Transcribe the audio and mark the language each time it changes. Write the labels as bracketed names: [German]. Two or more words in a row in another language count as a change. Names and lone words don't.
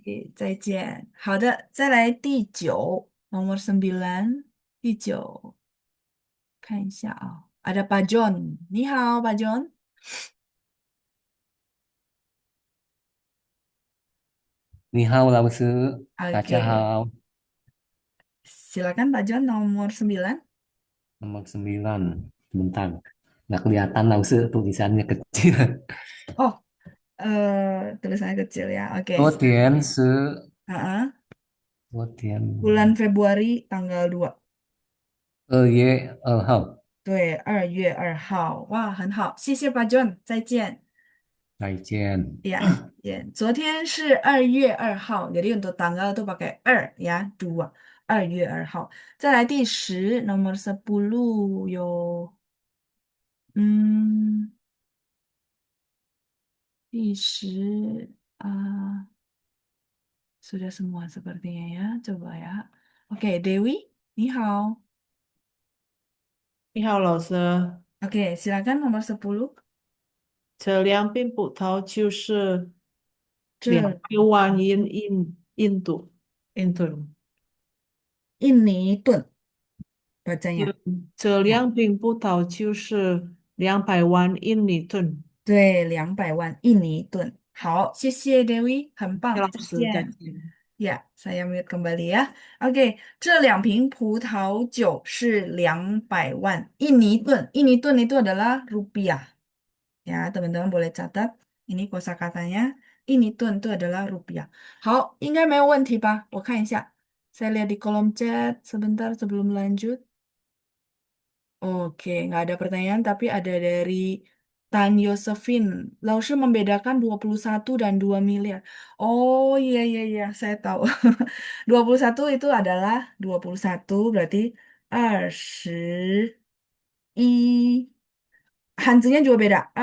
[Chinese] 气，再见。好的，再来第九， [Indonesian] nomor 9， [Chinese] 第九，看一下啊 ， [Indonesian] ada Pak John， [Chinese] 你好，Pak John。你好，老师，大家 [Indonesian] Oke， [Chinese] 好。 [Indonesian] silakan Pak John nomor 9。 Nomor 9, sebentar. Nggak kelihatan, langsung tulisannya kecil. Oh, tulisannya kecil ya. Oke. [Chinese] 昨天是 [Indonesian] Heeh. [Chinese] 昨天 [Indonesian] Bulan Februari tanggal 2。 [Chinese] 2月2号。对，2月2号。哇，很好，谢谢Pak John，再见。再见。 [Indonesian] Ya, ya. [Chinese] 昨天是2月2号, [Indonesian] jadi untuk tanggal tuh pakai ya, 2, [Chinese] 2月2号. 再来第10, [Indonesian] nomor 10 hmm, 第10 sudah semua sepertinya ya, coba ya. Oke, Dewi, [Chinese] 你好. 你好，老师。 [Indonesian] Oke, silakan nomor 10. [Chinese] 这两瓶葡萄就是这 200万印度。 [Indonesian] 印尼盾 bacanya. [Chinese] 这两瓶葡萄就是200万印尼盾。对，200万印尼盾。好，谢谢 Dewi，很谢谢棒，再老师，再见。见。 [Indonesian] Ya, saya mute kembali ya. Oke, [Chinese] 这2瓶葡萄酒是200万印尼盾. [Indonesian] 印尼盾 itu adalah rupiah. Ya, teman-teman boleh catat. Ini kosakatanya. 印尼盾 itu adalah rupiah. [Chinese] 好，应该没有问题吧？我看一下。 [Indonesian] Saya lihat di kolom chat sebentar sebelum lanjut. Oke, nggak ada pertanyaan, tapi ada dari Tan Yosefin. Laoshi membedakan 21 dan 2 miliar. Oh iya, iya, iya, saya tahu. 21 itu adalah 21 berarti 20 Hanzinya juga beda.